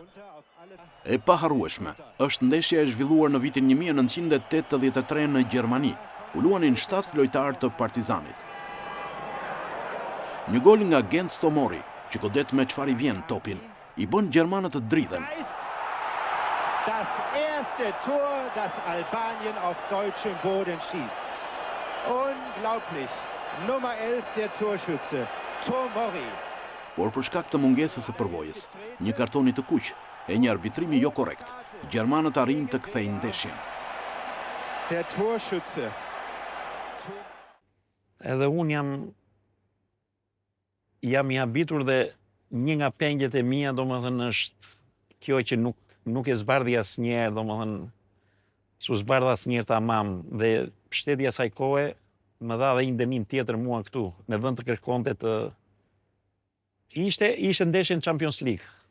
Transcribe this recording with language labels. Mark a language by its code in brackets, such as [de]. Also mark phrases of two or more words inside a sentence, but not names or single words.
[sq] E paharrueshme është ndeshja e zhvilluar në vitin 1983 në Gjermani, ku luanin 7 lojtarë të Partizanit. Një gol nga Genc Tomori, që godet me çfarë i vjen topin, i bën gjermanët të dridhen. [de] Das erste Tor, das Albanien auf deutschem Boden schießt. Unglaublich. Nummer 11 der Torschütze, Tomori. [sq] Por për shkak të mungesës së përvojës, një kartoni të kuq e një arbitrimi jo korrekt, gjermanët arrin të kthejnë ndeshjen. [de] Der Torschütze. [sq] Edhe unë jam i habitur dhe një nga pengjet e mia, domethënë, është kjo që nuk e zbardhi asnjëherë, domethënë, s'u zbardha asnjëherë tamam, dhe shteti asaj kohe më dha dhe një dënim tjetër mua këtu, në vend të kërkonte të ishte ndeshje në Champions League.